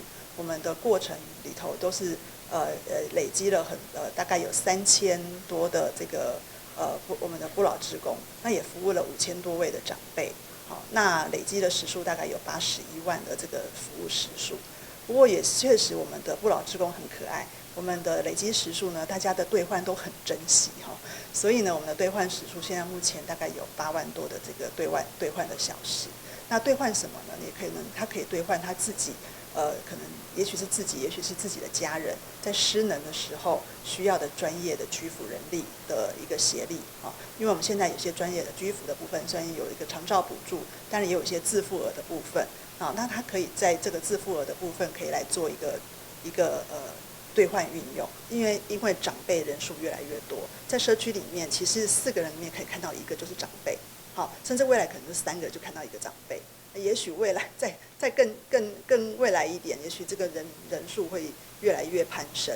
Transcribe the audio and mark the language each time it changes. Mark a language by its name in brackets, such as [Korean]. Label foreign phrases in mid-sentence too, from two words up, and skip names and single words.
[Chinese] 我們的過程裡頭都是累積了大概有3000多的這個我們的不老志工，那也服務了5000多位的長輩，好，那累積的時數大概有81萬的這個服務時數。不過也確實我們的不老志工很可愛，我們的累積時數呢，大家的兌換都很珍惜哈，所以呢，我們的兌換時數現在目前大概有8萬多的這個兌換的小時。那兌換什麼呢？他可以兌換他自己。可能也許是自己，也許是自己的家人，在失能的時候需要的專業的居服人力的一個協力啊。因為我們現在有些專業的居服的部分，雖然有一個長照補助，但是也有一些自付額的部分啊。那他可以在這個自付額的部分，可以來做一個兑换运用，因为长辈人数越来越多，在社区里面，其实4个人里面可以看到1个就是长辈，好，甚至未来可能是3个就看到1个长辈，也许未来再更未来一点，也许这个人数会越来越攀升。